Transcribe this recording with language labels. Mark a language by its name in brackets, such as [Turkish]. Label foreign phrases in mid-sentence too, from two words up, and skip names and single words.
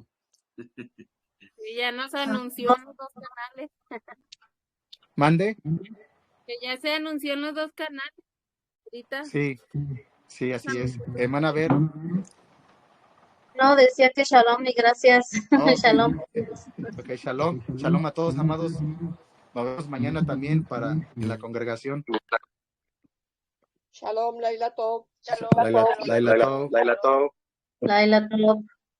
[Spanish] Y ya nos anunció en los dos canales. ¿Mande? Que ya se anunció en los dos canales. Ahorita. Sí, así es. Hermana Vero. No, decía que shalom y gracias. Okay. Shalom. Ok, shalom. Shalom a todos, amados. Nos vemos mañana también en la congregación. [Hebrew] שלום, לילה טוב. לילה טוב. לילה טוב.